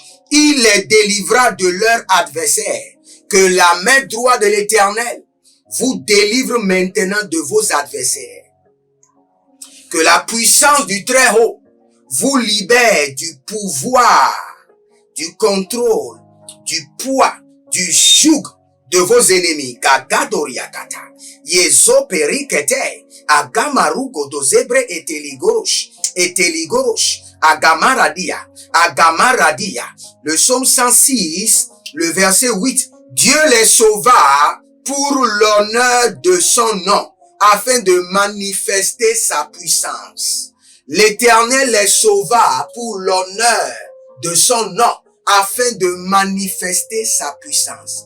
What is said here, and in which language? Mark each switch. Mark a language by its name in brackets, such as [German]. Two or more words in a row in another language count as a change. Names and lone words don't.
[French] Il les délivra de leur adversaire. Que la main droite de l'Éternel vous délivre maintenant de vos adversaires. Que la puissance du Très-Haut vous libère du pouvoir, du contrôle, du poids, du joug de vos ennemis. Kagadoriakata, Yezo perikete, Agamaru godozebre eteligorosh, Agamaradia. Le psaume 106, le verset 8. Dieu les sauva pour l'honneur de son nom, afin de manifester sa puissance. L'Éternel les sauva pour l'honneur de son nom, afin de manifester sa puissance.